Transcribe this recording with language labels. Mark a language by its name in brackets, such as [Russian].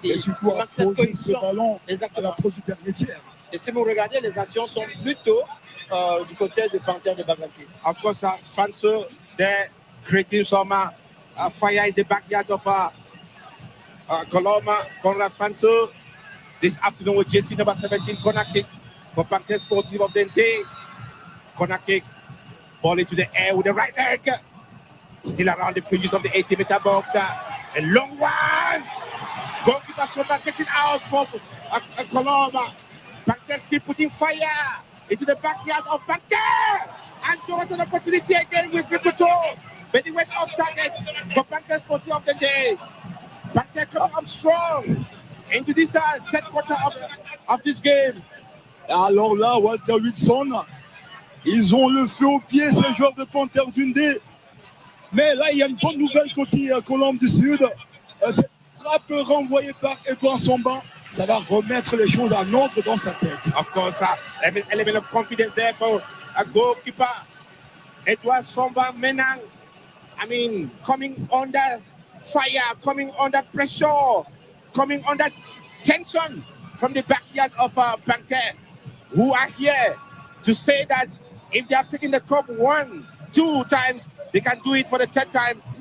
[French] Et surtout à poser ce ballon à l'approche du dernier tiers. Et si vous regardez, les actions sont plutôt du côté de Panther de Bagante. [English] Of course, Fanso there creating some fire in the backyard of Colombe. Conrad Fanso this afternoon with JC number 17 corner kick for Panther Sportive of Nde. Corner kick, ball into the air with the right leg. Still around the fringes of the 80-meter box. A long one. Goalkeeper shoulder takes it out for Colombe. Panther still putting fire into the backyard of Panther. And there was an opportunity again with Rikuto. But he went off target for Panther Sportive of Nde. Panther coming up strong into this third quarter of this game. [French] Alors là, Walter Wilson, ils ont le feu au pied, ces joueurs de Panther of Nde. Mais là, il y a une bonne nouvelle côté Colombe du Sud. Cette frappe renvoyée par Edouard Somba, ça va remettre les choses en ordre dans sa tête. [English] Of course, an element of confidence there for a goalkeeper. Edouard Somba Menang, coming under fire, coming under pressure, coming under tension from the backyard of Panther, who are here to say that if they have taken the cup 1, 2 times, they can do it for the 3rd time.